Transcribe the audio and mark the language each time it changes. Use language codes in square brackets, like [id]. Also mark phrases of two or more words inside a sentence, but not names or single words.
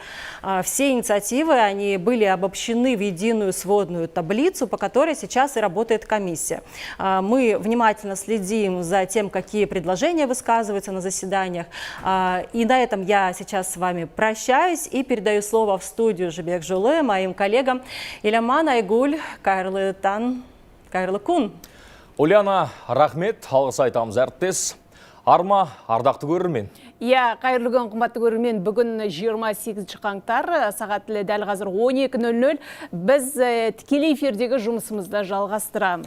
[ru] Все инициативы, они были обобщены в единую сводную таблицу, по которой сейчас и работает комиссия. Мы внимательно следим за тем, какие предложения высказываются на заседаниях. И на этом я сейчас с вами прощаюсь и передаю слово в студию Жибек Жолы моим коллегам Иламан Айгуль, [kk] Кайрлы Тан, Кайрлы Кун. Ульяна, рахмет, алғыс айтамыз әріптес. Арма, ардақты көрермен. Иә, қайырлы күн, қымбатты көрермен, бүгін 28 қаңтар, сағат дәл қазір 12:00 біз тікелей эфирдегі жұмысымызды жалғастырамыз.